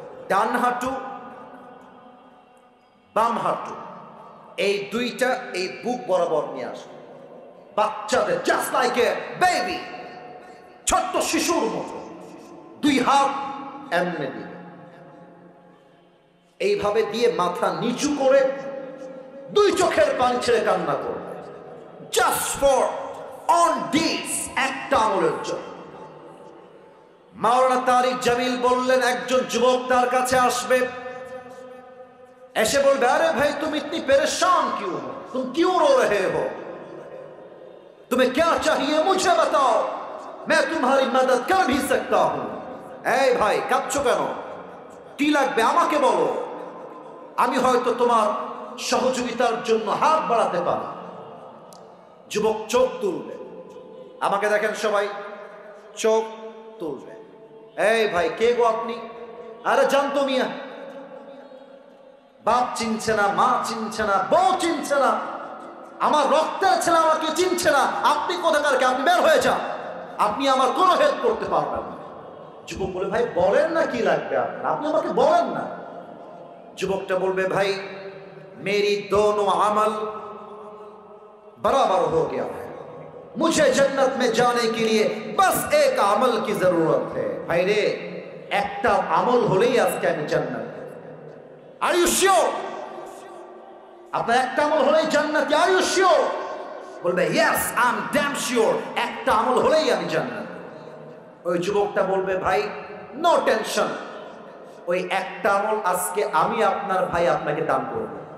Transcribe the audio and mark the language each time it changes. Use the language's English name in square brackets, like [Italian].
[Bangla] ডান হাঁটু বাম হাঁটু এই দুইটা এই বুক বরাবর নিয়ে আসবে, বাচ্চাদের [English] just like a baby, [Bangla] ছোট্ট শিশুর মতো দুই হাত এমনি দিবে। এইভাবে দিয়ে মাথা নিচু করে দুই চোখের পানি ছেড়ে কান্না করবে, [English] just for on this, [Bangla] একটা আমলের জন্য। মাওলানা তারিক জামিল বললেন, একজন যুবক তার কাছে আসবে, এসে বলবে, আরে ভাই তুমি [Hindi] ইতনি পরেशान क्यों हो, तुम क्यों रो रहे हो, तुम्हें क्या चाहिए मुझे बताओ, मैं तुम्हारी मदद कर भी सकता हूं। [Bangla] এই ভাই কাঁদছো কেন, কি লাগবে আমাকে বলো, আমি হয়তো তোমার সহযোগিতার জন্য হাত বাড়াতে পারি। যুবক চোখ তুলবে, আমাকে দেখেন সবাই, চোখ তুলবে। এই ভাই কে গো আপনি? আরে জানতো মিয়া, বাপ চিনছে না, মা চিনছে না, বউ চিনছে না, আমার রক্তের ছেলে আমাকে চিনছে না, আপনি কোথাকার কে, আপনি বের হয়ে যান, আপনি আমার কোনো হেল্প করতে পারবেন না। যুবক বলে, ভাই বলেন না কি লাগবে আপনার, আপনি আমাকে বলেন না। যুবকটা বলবে, ভাই [Hindi] मेरी दोनों अमल बराबर हो गया है, मुझे जन्नत में जाने के लिए बस एक अमल की जरूरत है। भाई रे [Bangla] একটা আমল হলেই আজকে আমি জান্নাত। [English] Are you sure? [Bangla] আপনার একটা আমল হলেই জান্নাত? [English] Are you sure? [Bangla] বলবে, [English] yes I am damn sure, [Bangla] একটা আমল হলেই আমি জান্নাত। ওই যুবকটা বলবে, ভাই নো টেনশন, ওই একটা আমল আজকে আমি আপনার ভাই আপনাকে দান করব।